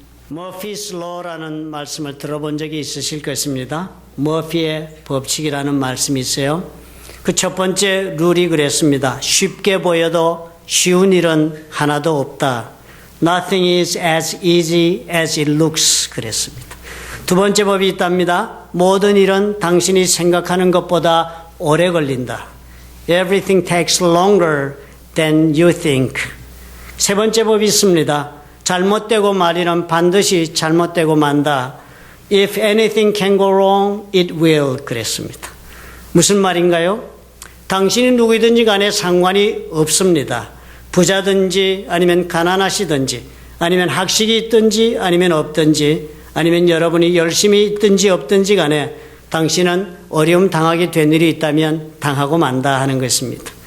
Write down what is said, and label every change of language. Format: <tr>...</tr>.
<ko>Murphy's Law라는 말씀을 들어본 적이 있으실 것입니다. 머피의 법칙이라는 말씀이 있어요. 그 첫 번째 룰이 그랬습니다. 쉽게 보여도 쉬운 일은 하나도 없다.</ko> <en>Nothing is as easy as it looks.</en> <ko>그랬습니다. 두 번째 법이 있답니다. 모든 일은 당신이 생각하는 것보다 오래 걸린다.</ko> <en>Everything takes longer than you think.</en> <ko>세 번째 법이 있습니다. 잘못되고 말이는 반드시 잘못되고 만다.</ko> <en>If anything can go wrong, it will.</en> <ko>그랬습니다. 무슨 말인가요? 당신이 누구든지 간에 상관이 없습니다. 부자든지 아니면 가난하시든지 아니면 학식이 있든지 아니면 없든지 아니면 여러분이 열심히 있든지 없든지 간에 당신은 어려움 당하게 된 일이 있다면 당하고 만다 하는 것입니다.</ko>